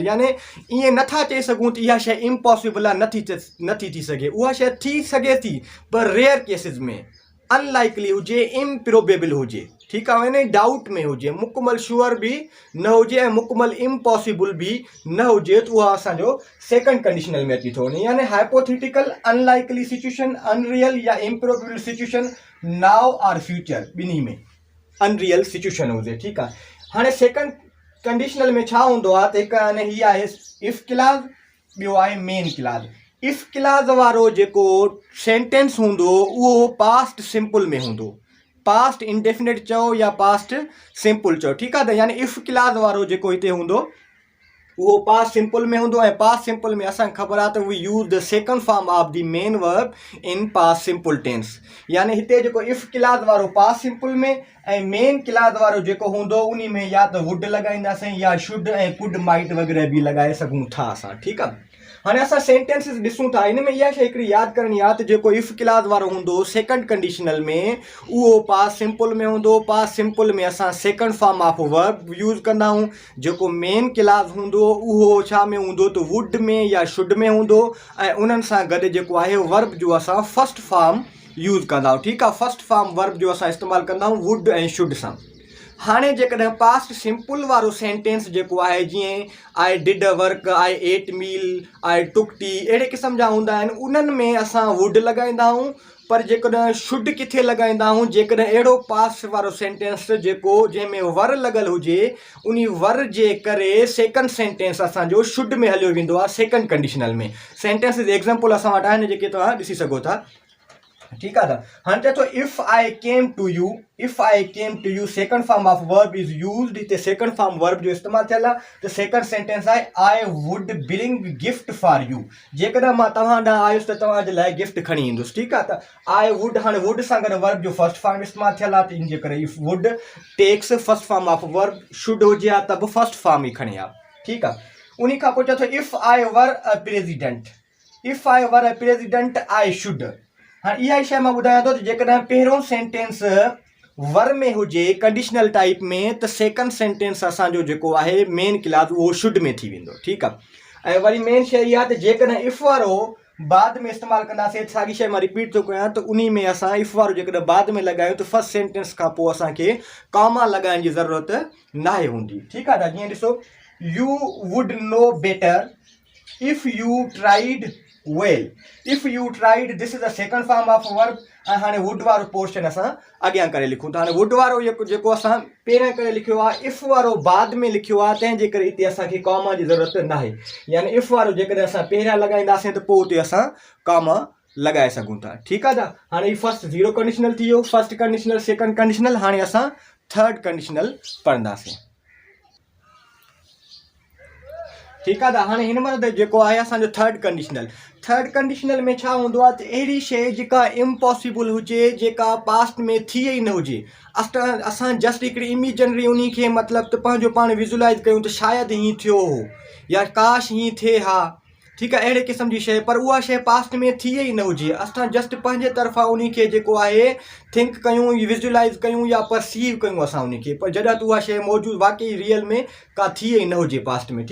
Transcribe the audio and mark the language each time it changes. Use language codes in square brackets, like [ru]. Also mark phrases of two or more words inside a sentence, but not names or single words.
[sd] यानी ईअं नथा चई सघूं त इहा शइ इम्पॉसिबल आहे, नथी थी सघे। उहा शइ थी सघे थी पर [en] rare cases [sd] में, अनलाइकली हुजे, इम्प्रोबेबल हुजे। ठीकु आहे। यानी डाउट में हुजे, मुकमल श्योर बि न हुजे ऐं मुकमल इम्पॉसिबल बि न हुजे त उहा असांजो [en] second conditional [sd] में अची थो वञे। यानी [en] hypothetical, unlikely situation, unreal [sd] या [en] improbable situation, now [sd] और फ्यूचर ॿिन्ही में अनरियल सिचुएशन हुजे। ठीकु आहे। हाणे [en] second conditional [sd] में छा हूंदो आहे त हिकु हाणे हीअ आहे [en] if clause, [sd] ॿियो आहे [en] main clause. if clause [sd] वारो जेको सेंटेंस हूंदो उहो [en] past simple [sd] में हूंदो। [en] past indefinite [sd] चओ या [en] past simple [sd] चओ। ठीकु आहे। त यानी [en] if clause [sd] वारो जेको हिते हूंदो उहो [en] past simple [sd] में हूंदो। ऐं [en] past simple [sd] में असांखे ख़बर आहे त [en] we use the second form of the main verb in past simple tense. [sd] यानी हिते जेको [en] if clause [sd] वारो [en] past simple [sd] में ऐं [en] main clause [sd] वारो जेको हूंदो उन में या त वुड लॻाईंदासीं या शुड ऐं [en] could might [sd] वग़ैरह बि लॻाए सघूं था असां। ठीकु आहे। हाणे असां सेंटेंसिस ॾिसूं था। हिन में इहा शइ हिकिड़ी यादि करणी आहे त जेको [en] if clause [sd] वारो हूंदो [en] second conditional [sd] में उहो [en] past simple [sd] में हूंदो। [en] past simple [sd] में असां [en] second form of verb use [sd] कंदा आहियूं। जेको [en] main clause [sd] हूंदो उहो छा में हूंदो त वुड में या शुड में हूंदो ऐं उन्हनि सां गॾु जेको आहे वर्ब जो असां [en] first form use [sd] कंदा आहियूं। ठीकु आहे। [en] first form verb [sd] जो असां इस्तेमालु कंदा आहियूं वुड ऐं शुड सां। हाणे जेकॾहिं [en] past simple [sd] वारो सेंटेंस जेको आहे जीअं [en] I did a work, I ate meal, I took tea, [sd] अहिड़े क़िस्म जा हूंदा आहिनि। उन्हनि में असां वुड लॻाईंदा आहियूं। पर जेकॾहिं शुड किथे लॻाईंदा आहियूं जेकॾहिं अहिड़ो पास्ट वारो सेंटेंस जेको जंहिंमें वर लॻल हुजे उन वर जे करे [en] second sentence [sd] असांजो शुड में हलियो वेंदो आहे [en] second conditional [sd] में। [en] sentence example [sd] असां वटि आहिनि जेके तव्हां ॾिसी सघो था। ठीकु आहे। त हाणे चए थो [en] if I came to you, if I came to you second form of verb is used. [sd] हिते [en] second form verb [sd] जो इस्तेमालु थियल आहे। त [en] second sentence [sd] आहे [en] I would bring gift for you. [sd] जेकॾहिं मां तव्हां ॾांहुं आयुसि त तव्हांजे लाइ गिफ्ट खणी ईंदुसि। ठीकु आहे। त [en] I would, [sd] हाणे वुड सां गॾु वर्ब जो [en] first form [sd] इस्तेमालु थियल आहे। त इन जे करे [en] if would takes first form of verb, [sd] शुड हुजे हा त बि [en] first form [sd] ई खणी आहे। ठीकु आहे। उन खां पोइ चए थो [en] if I were a president, if I were a president I should. [sd] हाणे इहा शइ मां ॿुधायां थो त जेकॾहिं पहिरियों सेंटेंस वर में हुजे कंडीशनल टाइप में त [en] second sentence [sd] असांजो जेको आहे [en] main clause [sd] उहो शुड में थी वेंदो। ठीकु आहे। ऐं वरी मेन शइ इहा त जेकॾहिं इफ वारो बाद में इस्तेमालु कंदासीं साॻी शइ मां रिपीट थो कयां त उन में असां इफ वारो जेकॾहिं बाद में लॻायूं त [en] first sentence [sd] खां पोइ असांखे कॉमा लॻाइण जी ज़रूरत नाहे हूंदी। ठीकु आहे। त जीअं ॾिसो [en] you would know better if you tried well. if you tried, this is the second form of verb. [sd] ऐं हाणे वुड वारो पोर्शन असां अॻियां करे लिखूं था। हाणे वुड वारो जेको असां पहिरियां करे लिखियो आहे इफ वारो बाद में लिखियो आहे तंहिंजे करे हिते असांखे कॉमा जी ज़रूरत नाहे। यानी इफ वारो जेकॾहिं असां पहिरियां लॻाईंदासीं त पोइ उते असां कॉमा लॻाए सघूं था। ठीकु आहे। त हाणे [en] first zero conditional [sd] थी वियो, [en] first conditional, second conditional. [sd] हाणे असां [en] third conditional [sd] पढ़ंदासीं। ठीकु आहे। त हाणे हिन महिल जेको आहे असांजो [en] third conditional [sd] में छा हूंदो आहे त अहिड़ी शइ जेका इम्पॉसिबल हुजे, जेका पास्ट में थी ई न हुजे, असां जस्ट हिकिड़ी इमेजिनरी उन खे मतिलबु त पंहिंजो पाण विज़ुलाइज़ कयूं त शायदि हीअं थियो हो या काश हीअं थिए हा, ठीकु आहे, अहिड़े क़िस्म जी शइ, पर उहा शइ पास्ट में थी ई न हुजे, असां जस्ट पंहिंजे तरफ़ां उन खे जेको आहे थिंक कयूं, विज़ुलाइज़ कयूं या परसीव कयूं असां उन खे, पर जॾहिं त उहा शइ मौजूदु वाक़ई रियल में का थी ई न हुजे पास्ट में।